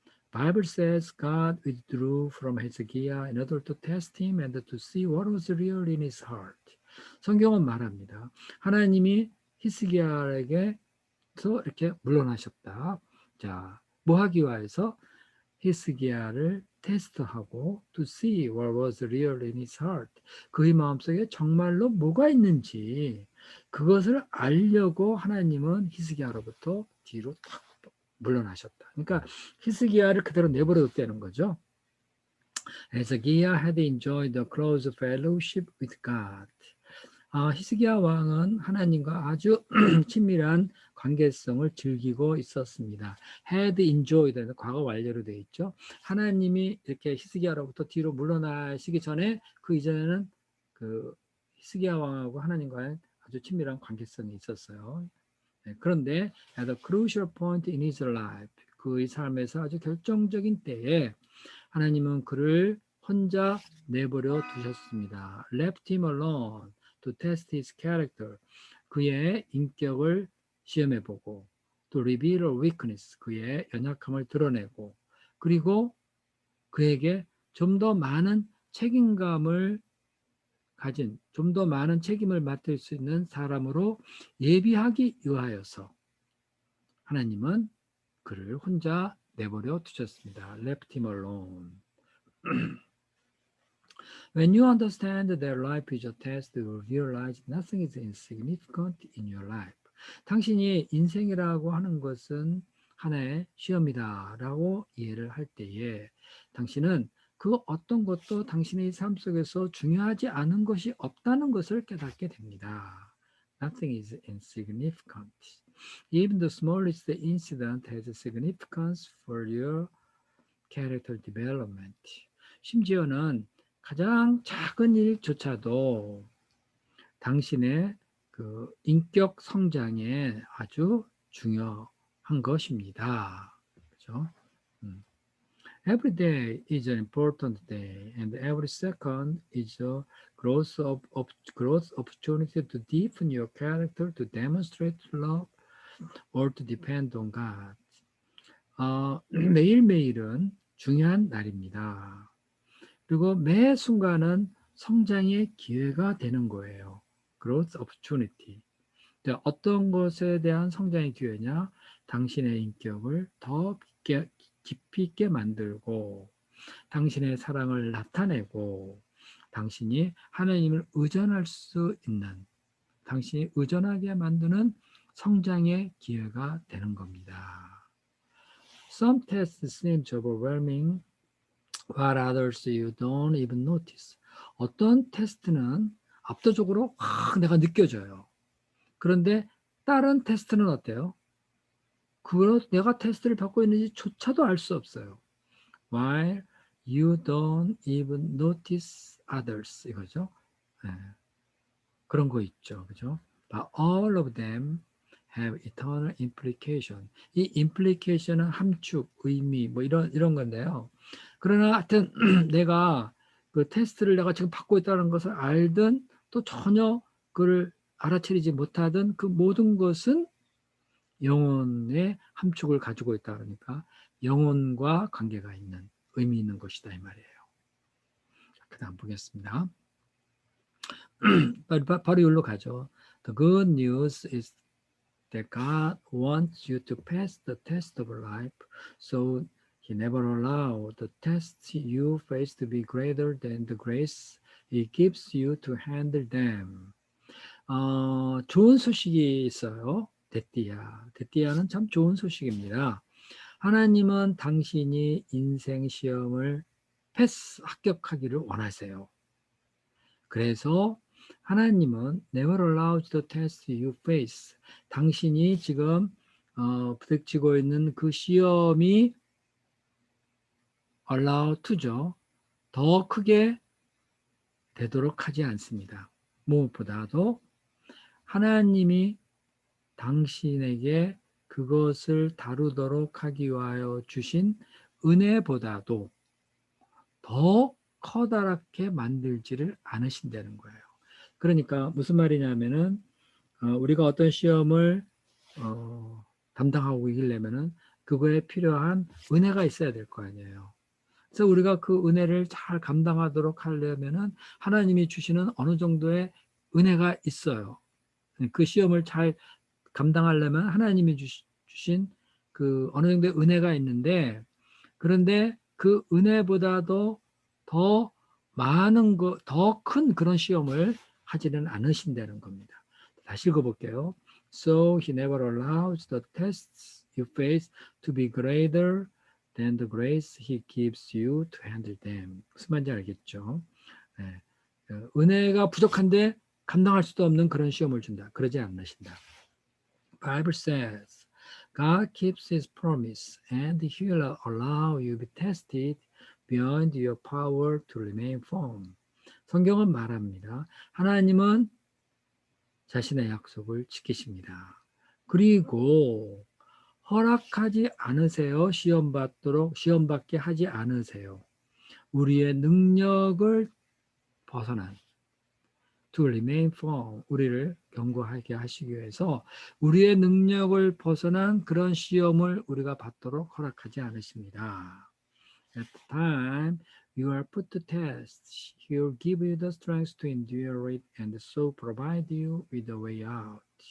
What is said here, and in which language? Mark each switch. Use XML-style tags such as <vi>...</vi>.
<en>Bible says God withdrew from Hezekiah in order to test him and to see what was real in his heart.</en> <ko>성경은 말합니다. 하나님이 히스기야에게서 이렇게 물러나셨다. 자, 뭐 하기 위해서 히스기야를 테스트하고</ko> <en>to see what was real in his heart.</en> <ko>그의 마음속에 정말로 뭐가 있는지 그것을 알려고 하나님은 히스기야로부터 뒤로 탁 물러나셨다. 그러니까 히스기야를 그대로 내버려뒀다는 거죠.</ko> <en>Hezekiah had enjoyed a close fellowship with God.</en> <ko>히스기야 왕은 하나님과 아주 친밀한 관계성을 즐기고 있었습니다.</ko> <en>had enjoyed,</en> <ko>과거 완료로 되어 있죠. 하나님이 이렇게 히스기야로부터 뒤로 물러나시기 전에 그 이전에는 그 히스기야 왕하고 하나님과의 아주 친밀한 관계성이 있었어요. 네, 그런데</ko> <en>at a crucial point in his life,</en> <ko>그의 삶에서 아주 결정적인 때에 하나님은 그를 혼자 내버려 두셨습니다.</ko> <en>Left him alone to test his character.</en> <ko>그의 인격을 시험해보고,</ko> <en>to reveal a weakness.</en> <ko>그의 연약함을 드러내고, 그리고 그에게 좀 더 많은 책임감을 가진, 좀 더 많은 책임을 맡을 수 있는 사람으로 예비하기 위하여서 하나님은 그를 혼자 내버려 두셨습니다.</ko> <en>Left him alone. When you understand that life is a test, you realize nothing is insignificant in your life.</en> <ko>당신이 인생이라고 하는 것은 하나의 시험이다라고 이해를 할 때에 당신은 그 어떤 것도 당신의 삶 속에서 중요하지 않은 것이 없다는 것을 깨닫게 됩니다.</ko> <en>Nothing is insignificant. Even the smallest incident has significance for your character development.</en> <ko>심지어는 가장 작은 일조차도 당신의 그 인격 성장에 아주 중요한 것입니다. 그렇죠?</ko> <en>Every day is an important day, and every second is a growth opportunity to deepen your character, to demonstrate love, or to depend on God.</en> <ko>매일매일은 중요한 날입니다. 그리고 매 순간은 성장의 기회가 되는 거예요.</ko> <en>Growth opportunity.</en> <ko>어떤 것에 대한 성장의 기회냐? 당신의 인격을 더 깊이 있게 만들고 당신의 사랑을 나타내고 당신이 하나님을 의존할 수 있는, 당신이 의존하게 만드는 성장의 기회가 되는 겁니다.</ko> <en>Some tests seem overwhelming, while others you don't even notice.</en> <ko>어떤 테스트는 압도적으로 내가 느껴져요. 그런데 다른 테스트는 어때요? 내가 테스트를 받고 있는지조차도 알 수 없어요.</ko> <en>While you don't even notice others.</en> <ko>이거죠. 네. 그런 거 있죠. 그죠?</ko> <en>But all of them have eternal implication.</en> <ko>이 implication은 함축, 의미, 뭐 이런 건데요. 그러나 하여튼 내가 그 테스트를 내가 지금 받고 있다는 것을 알든 또 전혀 그를 알아차리지 못하든 그 모든 것은 영혼의 함축을 가지고 있다 그러니까 영혼과 관계가 있는, 의미 있는 것이다 이 말이에요. 그 다음 보겠습니다. 바로 여기로 가죠.</ko> <en>The good news is that God wants you to pass the test of life, so He never allowed the tests you face to be greater than the grace He gives you to handle them.</en> <ko>좋은 소식이 있어요. 데띠아는 참 좋은 소식입니다. 하나님은 당신이 인생 시험을 합격하기를 원하세요. 그래서 하나님은</ko> <en>never allows the test you face.</en> <ko>당신이 지금 부닥치고 있는 그 시험이</ko> <en>allow to</en> <ko>죠. 더 크게 되도록 하지 않습니다. 무엇보다도 하나님이 당신에게 그것을 다루도록 하기 위하여 주신 은혜보다도 더 커다랗게 만들지를 않으신다는 거예요. 그러니까 무슨 말이냐면은 우리가 어떤 시험을 담당하고 이기려면은 그거에 필요한 은혜가 있어야 될 거 아니에요. 그래서 우리가 그 은혜를 잘 감당하도록 하려면은 하나님이 주시는 어느 정도의 은혜가 있어요. 그 시험을 잘 감당하려면 하나님이 주신 그 어느 정도의 은혜가 있는데, 그런데 그 은혜보다도 더 많은 더 큰 그런 시험을 하지는 않으신다는 겁니다. 다시 읽어볼게요.</ko> <en>So he never allows the tests you face to be greater than the grace he gives you to handle them.</en> <ko>무슨 말인지 알겠죠? 네. 은혜가 부족한데 감당할 수도 없는 그런 시험을 준다. 그러지 않으신다.</ko> <en>Bible says God keeps his promise and he will allow you to be tested beyond your power to remain firm.</en> <ko>성경은 말합니다. 하나님은 자신의 약속을 지키십니다. 그리고 허락하지 않으세요. 시험받게 하지 않으세요. 우리의 능력을 벗어난</ko> <en>to remain firm,</en> <ko>우리를 견고하게 하시기 위해서 우리의 능력을 벗어난 그런 시험을 우리가 받도록 허락하지 않으십니다.</ko> <en>At the time you are put to test, He will give you the strength to endure it and so provide you with a way out.</en>